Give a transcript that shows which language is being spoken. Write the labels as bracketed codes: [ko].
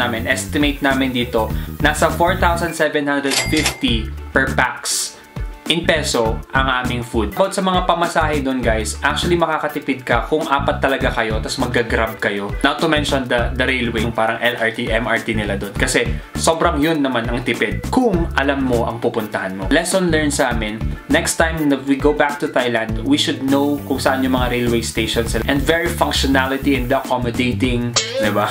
[tl] Estimate namin dito, nasa 4,750 per pax in peso ang aming food. About sa mga pamasahe doon guys, actually makakatipid ka kung 4 talaga kayo tapos mag-grab kayo. [en] Not to mention the railway, [tl] yung parang LRT, MRT nila doon. Kasi sobrang yun naman ang tipid kung alam mo ang pupuntahan mo. [en] Lesson learned [tl] sa amin, [en] next time that we go back to Thailand, we should know [tl] kung saan yung mga [en] railway stations and very functionality and accommodating, diba?